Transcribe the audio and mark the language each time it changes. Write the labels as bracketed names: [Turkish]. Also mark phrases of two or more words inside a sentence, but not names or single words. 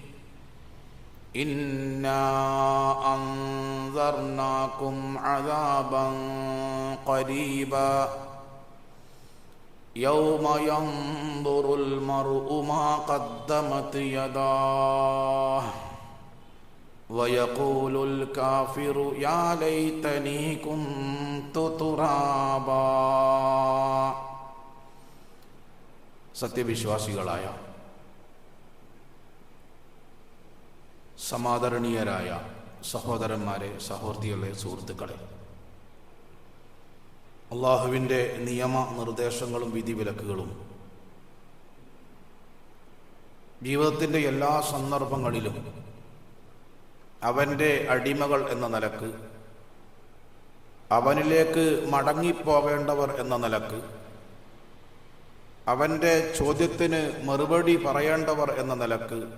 [Arabic] إنا أنذرناكم عذابا قريبا يوم ينظر المرء ما قدمت يداه ويقول الكافر يا ليتني كنت ترابا [Malayalam] സത്യവിശ്വാസികളായ സമാദരണീയരായ സഹോദരന്മാരെ, സഹോദരികളെ, സുഹൃത്തുക്കളെ, അള്ളാഹുവിൻ്റെ നിയമ നിർദ്ദേശങ്ങളും വിധിവിലക്കുകളും ജീവിതത്തിൻ്റെ എല്ലാ സന്ദർഭങ്ങളിലും അവൻ്റെ അടിമകൾ എന്ന നിലക്ക്, അവനിലേക്ക് മടങ്ങിപ്പോകേണ്ടവർ എന്ന നിലക്ക്, അവൻ്റെ ചോദ്യത്തിന് മറുപടി പറയേണ്ടവർ എന്ന നിലക്ക്,